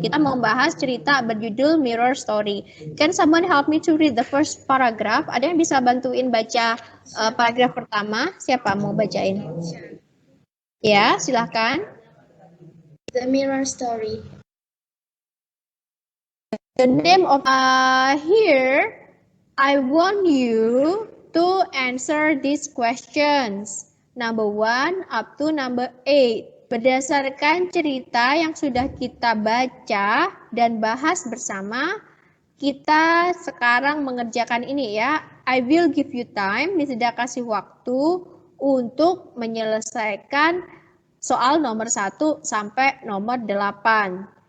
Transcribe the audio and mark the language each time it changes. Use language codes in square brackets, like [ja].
[id] Kita mau bahas cerita berjudul Mirror Story. [en] Can someone help me to read the first paragraph? [id] Ada yang bisa bantuin baca paragraf pertama? Siapa mau bacain? Ya, silahkan. [en] The Mirror Story. The name of here, I want you to answer these questions. Number 1 up to number 8. [id] Berdasarkan cerita yang sudah kita baca dan bahas bersama, kita sekarang mengerjakan ini ya. [en] I will give you time, [id] sudah kasih waktu untuk menyelesaikan soal nomor 1 sampai nomor 8.